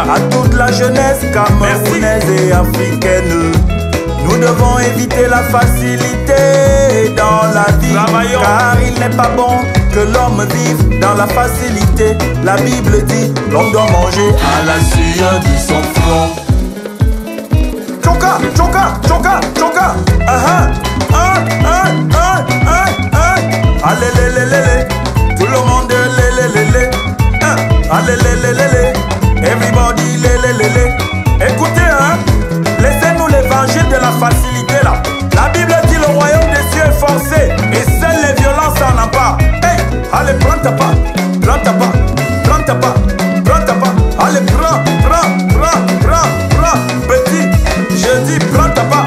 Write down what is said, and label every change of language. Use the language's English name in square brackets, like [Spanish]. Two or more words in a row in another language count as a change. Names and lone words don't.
[French] À toute la jeunesse camerounaise et africaine, nous devons éviter la facilité dans la vie. Travaillons. Car il n'est pas bon que l'homme vive dans la facilité. La Bible dit, l'homme doit manger à la sueur de son front. Choka, choka, choka, choka. Allez, lé, lé, lé, lé. Tout le monde, lé, lé, lé, lé. Allez, lé, lé, lé, lé. Everybody, lé, lé, lé, lé. Écoutez, laissez-nous l'évangile de la facilité là. La Bible dit le royaume des cieux est forcé et seules les violences en ont pas. Hey, allez, prends ta part, prends ta part, prends ta part, prends ta part. Allez, prends, petit, je dis prends ta part.